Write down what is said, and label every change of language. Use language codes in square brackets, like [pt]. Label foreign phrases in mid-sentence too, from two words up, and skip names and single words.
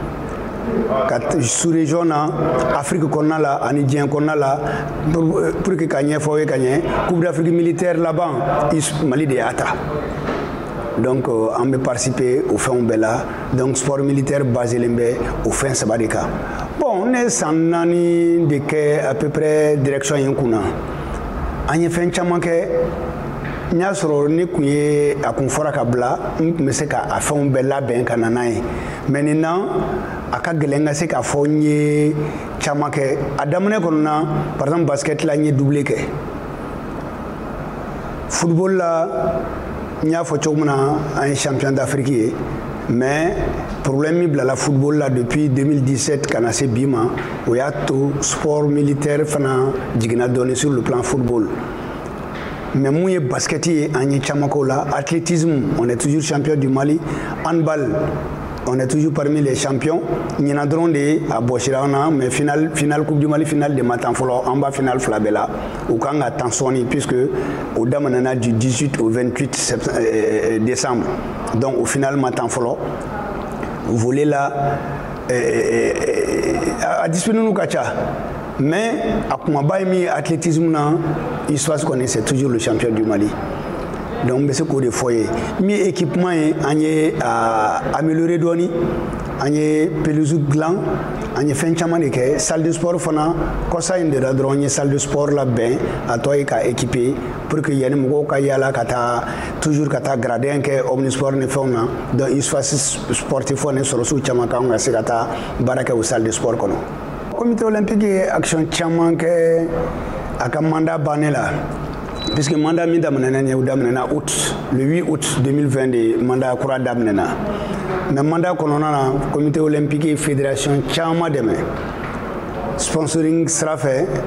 [bm] ka sous-région na Afrique kɔnɔna la ani diɲɛ kɔnɔna la [fr] pour que [bm] ka ɲɛfɔ ye ka ɲɛ Coupe d'Afrique militaire laban Mali de y'a ta donc an bɛ participer o fɛnw bɛɛ la donc [fr] sport militaire [bm] baselen bɛ o fɛn saba de kan bon ne san 4 de kɛ [fr] à peu près [bm] direction in kunna an ye fɛn caman kɛ n y'a sɔrɔ ne kun ye a kun fɔra ka bila n kun bɛ se ka a fɛnw bɛɛ labɛn ka na n'a ye maintenant a ka gɛlɛn ka se k'a fɔ n ye caman kɛ a daminɛ kɔnɔ na [fr] par exemple [bm] basket la n ye doublé kɛ football la n y'a fɔ cogo min na an ye [fr] champion d'Afrique [bm] ye [fr] mais problème [bm] min bilala football la depuis 2017 ka na se bi ma o y'a to [fr] sport militaire [bm] fana jiginna dɔɔni [fr] sur le plan football mais [bm] mun ye basket ye an ye caman k'o la [fr] athlétisme on est toujours champion du Mali handball on est toujours parmi les champions [bm] ɲinan dɔrɔn de a bɔsira an na [fr] mais finale coupe du Mali finale [bm] de ma tan fɔlɔ an b'a finale fila bɛɛ la u kan ka tan sɔɔni puisque o daminɛna [fr] du 18 au 28 décembre donc au final [bm] ma tan fɔlɔ volley la a discipline ka ca mais a kumaba ye min ye athlétisme na ISFAS kɔni [fr] c'est toujours le champion du Mali donc [bm] n bɛ se k'o de fɔ ye min ye équipement ye an ye amélioré dɔɔni an ye pelouse dilan an ye fɛn caman de kɛ [fr] salle de sport [bm] fana kɔsa in de la dɔrɔn n ye [fr] salle de sport [bm] labɛn a tɔ ye ka équiper pour que yanni mɔgɔw ka yaala ka taa toujours ka taa gradin kɛ omnisport ni fɛnw na donc ISFAS sportif ni sɔrɔsiw caman kan ka se ka taa baara kɛ o [fr] salle de sport [bm] kɔnɔ [fr] comité olympique [bm] ye action caman kɛ a ka mandat banné la [fr] puisque mandat [bm] min daminɛna [fr] août le 8 août 2020 [bm] de mandat kura daminɛna [fr] mais mandat [bm] kɔnɔna na [fr] comité olympique et fédération [bm] caman dɛmɛ sponsoring sira fɛ